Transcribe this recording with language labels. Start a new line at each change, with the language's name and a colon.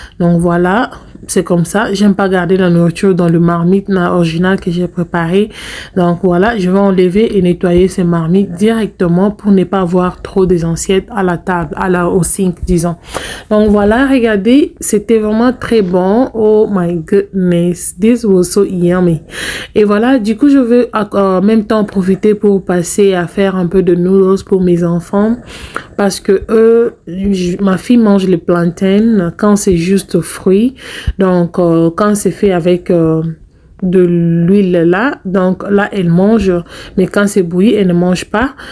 French: Donc voilà, c'est comme ça. J'aime pas garder la nourriture dans le marmite original que j'ai préparé. Donc voilà, je vais enlever et nettoyer ces marmites directement pour ne pas avoir trop des assiettes à la table, au sink disons. Donc voilà, regardez, c'était vraiment très bon.
English: Oh my goodness, this was so yummy.
French: Et voilà, du coup je veux en même temps profiter pour passer à faire un peu de noodles pour mes enfants, parce que ma fille mange les plantains quand c'est juste fruits. Donc, quand c'est fait avec de l'huile là, donc là, elle mange, mais quand c'est bouilli, elle ne mange pas.